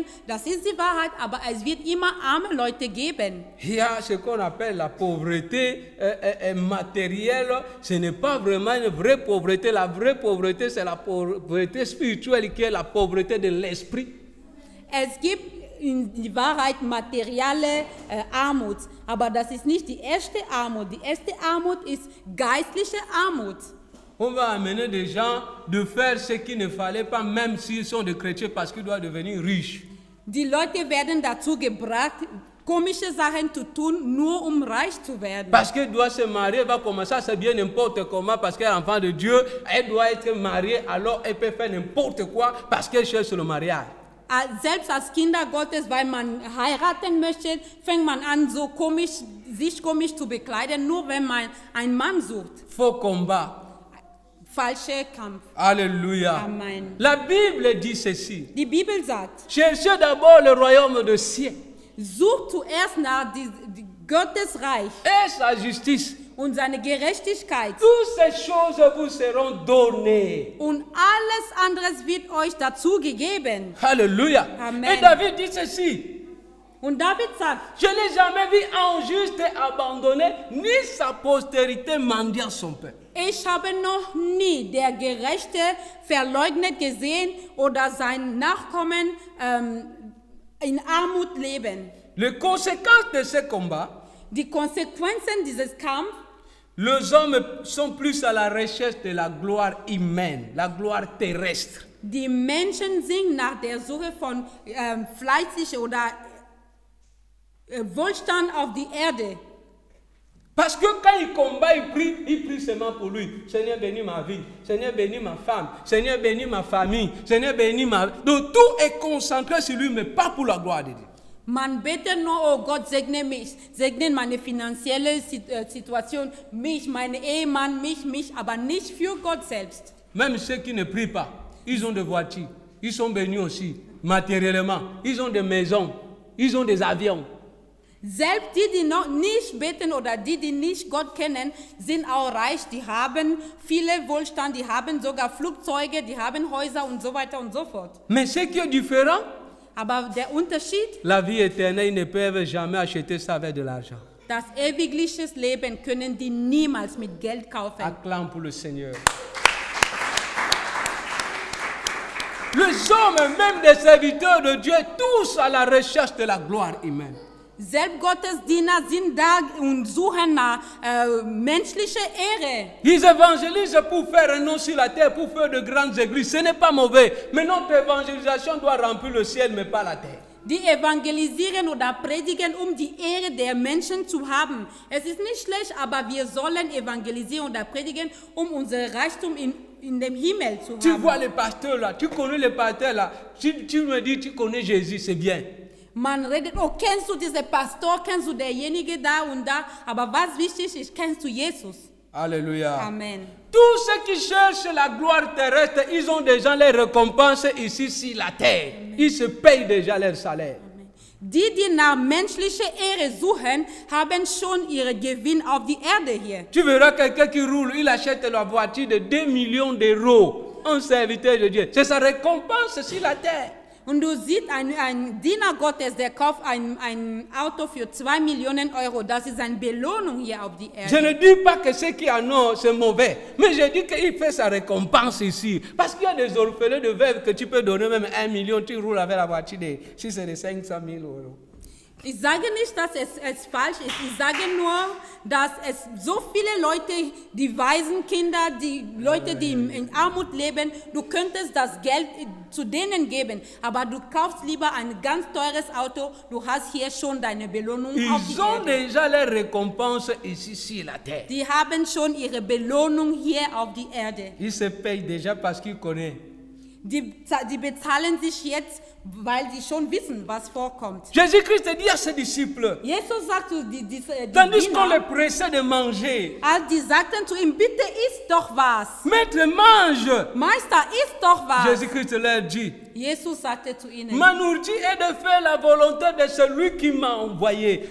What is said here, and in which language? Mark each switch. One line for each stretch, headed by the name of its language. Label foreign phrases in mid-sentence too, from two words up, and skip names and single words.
German: Das ist die Wahrheit, aber es wird immer arme Leute geben.
French: Il y a ce qu'on appelle la pauvreté matérielle. Ce n'est pas vraiment une vraie pauvreté. La vraie pauvreté, c'est la pauvreté spirituelle qui est la pauvreté de l'esprit.
German: Es gibt in die Wahrheit materielle Armut, aber das ist nicht die erste Armut. Die erste Armut ist geistliche Armut.
French: On va amener des gens de faire ce qu'il ne fallait pas, même s'ils sont des chrétiens, parce qu'ils doivent devenir riches.
German: Die Leute werden dazu gebracht, komische Sachen zu tun, nur um reich zu werden.
French: Parce qu'elle doit se marier, elle va commencer à s'habiller n'importe comment, parce qu'elle est enfant de Dieu. Elle doit être mariée, alors elle peut faire n'importe quoi, parce qu'elle cherche le mariage.
German: Selbst als Kinder Gottes, weil man heiraten möchte, fängt man an, sich komisch zu bekleiden, nur wenn man einen Mann sucht.
French: Faux combat.
German: Falscher Kampf.
French: Alléluia. Amen. La Bible dit ceci.
German: Die Bibel sagt,
French: Cherchez d'abord le royaume de ciel
German: sucht zuerst nach die Gottes Reich
French: et sa justice.
German: und seine Gerechtigkeit.
French: Toutes ces choses vous seront données.
German: Und alles anderes wird euch dazu gegeben.
French: Alléluia. Amen. Et David dit ceci.
German: Und David sagt,
French: Je n'ai jamais vu un juste abandonné, ni sa postérité mendiant son peuple.
German: ich habe noch nie der Gerechte verleugnet gesehen oder sein Nachkommen in Armut leben.
French: Les conséquences de ce combat,
German: Die Konsequenzen dieses Kampfs,
French: les hommes sont plus à la recherche de la gloire humaine, la gloire terrestre.
German: die Menschen sind nach der Suche von fleißig oder Wohlstand auf die Erde.
French: Parce que quand il combat, il prie seulement pour lui. Seigneur, bénis ma vie. Seigneur, bénis ma femme. Seigneur, bénis ma famille. Seigneur, bénis ma... Donc tout est concentré sur lui, mais pas pour la gloire de Dieu.
German: Man betet nur, oh Gott, segne mich, segne meine finanzielle Situation, mich, meinen Ehemann, mich, aber nicht für Gott selbst.
French: Même ceux qui ne prient pas, ils ont des voitures. Ils sont bénis aussi, matériellement. Ils ont des maisons. Ils ont des avions.
German: Selbst die noch nicht beten oder die nicht Gott kennen, sind auch reich. Die haben viele Wohlstand, die haben sogar Flugzeuge, die haben Häuser und so weiter und so fort.
French: Mais ce qui est différent,
German: Aber der Unterschied,
French: la vie éternelle, ils ne peuvent jamais acheter ça avec de l'argent.
German: das ewigliches Leben können die niemals mit Geld kaufen.
French: Acclame pour le Seigneur. Les hommes, même des serviteurs de Dieu, tous à la recherche de la gloire humaine.
German: Selbstgottesdiener sind da und suchen nach menschlicher Ehre.
French: Ils évangélisent pour faire un nom sur la terre, pour faire de grandes églises. Ce n'est pas mauvais. Mais notre évangélisation doit remplir le ciel, mais pas la terre.
German: Die evangelisieren oder predigen, um die Ehre der Menschen zu haben. Es ist nicht schlecht, aber wir sollen evangelisieren oder predigen, um unser Reichtum in dem Himmel zu
French: Tu
German: haben.
French: vois les pasteurs là, tu connais les pasteurs là. Tu me dis, tu connais Jésus, c'est bien.
German: Man redet, oh, kennst du diesen Pastor, kennst du derjenige da und da, aber was wichtig ist, kennst du Jesus?
French: Alléluia. Amen. Tous ceux qui cherchent la gloire terrestre, ils ont déjà les récompenses ici sur la terre. Ils se payent déjà leur salaire.
German: Die nach menschlicher Ehre suchen, haben schon ihren Gewinn auf die Erde hier.
French: Tu verras quelqu'un qui roule, il achète la voiture de 2 millions d'euros. Un serviteur de Dieu. C'est sa récompense sur la terre.
German: Und du siehst, ein Diener Gottes, der kauft ein Auto für 2 Millionen Euro. Das ist eine Belohnung hier auf die
French: Je
German: Erde.
French: ne dis pas que ceux qui en ont, c'est mauvais. Mais je dis qu'il fait sa récompense ici. Parce qu'il y a des orphelins de veuves que tu peux donner même 1 million. Tu roules avec la voiture si c'est de 500 000 euros.
German: Ich sage nicht, dass es falsch ist. Ich sage nur, dass es so viele Leute, die Waisenkinder, die Leute, die in Armut leben, du könntest das Geld zu denen geben, aber du kaufst lieber ein ganz teures Auto, du hast hier schon deine Belohnung auf
French: Ils ont
German: die Erde.
French: déjà leur récompense ici sur la terre.
German: Die haben schon ihre Belohnung hier auf die Erde.
French: Ils se payent déjà parce qu'ils connaissent.
German: Die bezahlen sich jetzt, weil sie schon wissen, was vorkommt.
French: Jésus-Christ dit à ses disciples,
German: Jesus sagt zu die
French: tandis qu'on les
German: Diener,
French: pressait de manger,
German: als die sagten zu ihm, bitte isst doch was.
French: Maître, mange.
German: Meister, isst doch was.
French: Jésus-Christ leur dit,
German: Jesus sagte zu ihnen,
French: ma nourriture est de faire la volonté de celui qui m'a envoyé.